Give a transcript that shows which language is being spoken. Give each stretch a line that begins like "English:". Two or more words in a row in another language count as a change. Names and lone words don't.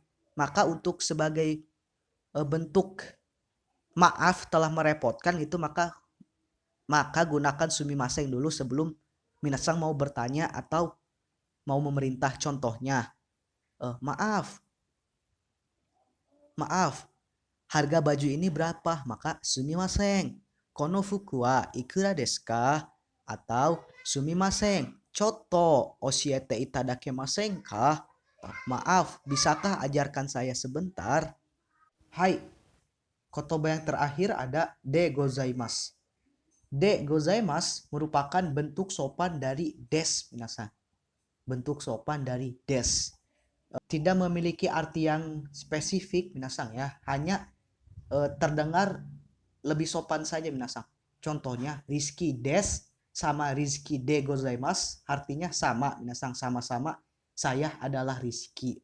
Indonesian: Maka untuk sebagai bentuk maaf telah merepotkan itu, maka gunakan sumimasen dulu sebelum minasang mau bertanya atau mau memerintah. Contohnya, maaf, harga baju ini berapa?
Japanese: Maka すみません、この服はいくらですか? Atau すみません、ちょっと教えていただけませんか?
Indonesian: Maaf, bisakah ajarkan saya sebentar?
Japanese: はい、言葉
Indonesian: yang terakhir ada
Japanese: でございます. でございます
Indonesian: merupakan bentuk sopan dari des minasang. Bentuk sopan dari des. Tidak memiliki arti yang spesifik minasang ya. Hanya terdengar lebih sopan saja minasang. Contohnya Rizky des sama Rizky
Japanese: でございます
Indonesian: artinya sama minasang, sama-sama saya adalah Rizky.